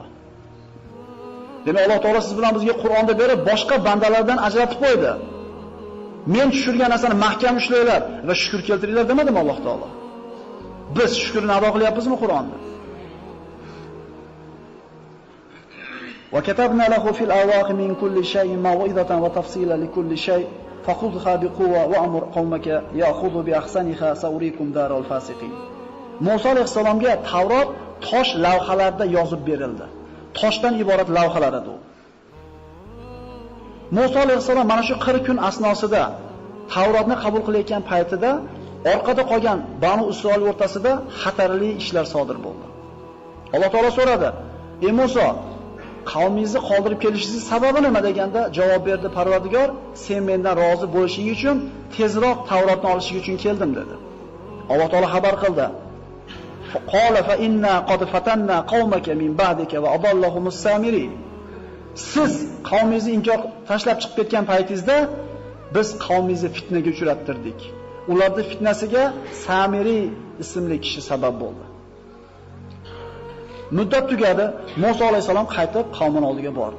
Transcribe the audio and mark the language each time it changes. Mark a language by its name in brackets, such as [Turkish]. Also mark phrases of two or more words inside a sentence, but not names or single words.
[Uzbek] Demak, Alloh taolo siz bilan bizga Qur'onni berib, boshqa bandalardan ajratib qo'ydi. Men tushirgan narsani mahkam ushlanglar va shukr keltiringlar demadimi Alloh taolo? Biz shukrni ado qilyapmizmi Qur'onni? [Arabic] وكتبنا له في الألواح من كل شيء موعظة وتفصيلا لكل شيء فخذها بقوة وأمر قومك يأخذوا بأحسنها سأريكم دار الفاسقين. [Uzbek] Musa alayhisalomga Tavrot tosh lavhalarda yozib berildi. Toshdan iborat lavhalar edi u. Musa alayhisalom mana shu 40 kun asnosida Tavrotni qabul qilayotgan paytida orqada qolgan Banu Isroil o'rtasida xatarli ishlar sodir bo'ldi. Alloh taolo so'radi: "Ey Musa, qavmingizni qoldirib kelishingiz sababi nima?" deganda javob berdi Parvardigor: "Sen mendan rozi bo'lishing uchun tezroq Tavrotni olishing uchun keldim" dedi. Alloh taolo xabar qildi: [Arabic] "قال فإنا قد فتنا قومك من بعدك وأضلهم السامري." [Uzbek] Siz qavmingizni inkor tashlab chiqib ketgan paytingizda biz qavmingizni fitnaga uchrattirdik. Ularning fitnasiga Samiri ismli kishi sabab bo'ldi. Muddat tugadi, Musa alayhisalom qaytib qavmin oldiga bordi.